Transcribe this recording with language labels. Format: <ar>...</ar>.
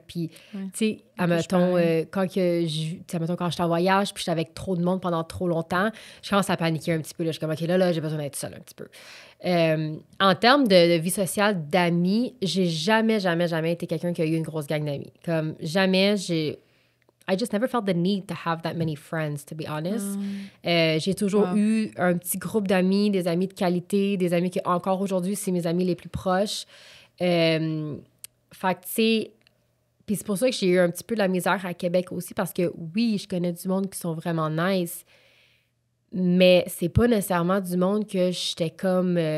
<fr>Puis, tu sais, admettons, quand je suis en voyage, puis je suis avec trop de monde pendant trop longtemps, je commence à paniquer un petit peu. Là. Je suis comme, OK, là, j'ai besoin d'être seule un petit peu. En termes de vie sociale, d'amis, j'ai jamais, jamais, jamais été quelqu'un qui a eu une grosse gang d'amis. Comme, jamais,</fr> <en>I just never felt the need to have that many friends, to be honest.</en> <fr>J'ai toujours eu un petit groupe d'amis, des amis de qualité, des amis qui, encore aujourd'hui, c'est mes amis les plus proches. Fait que, tu sais... Puis c'est pour ça que j'ai eu un petit peu de la misère à Québec aussi, parce que, oui, je connais du monde qui sont vraiment nice, mais c'est pas nécessairement du monde que j'étais comme...</fr>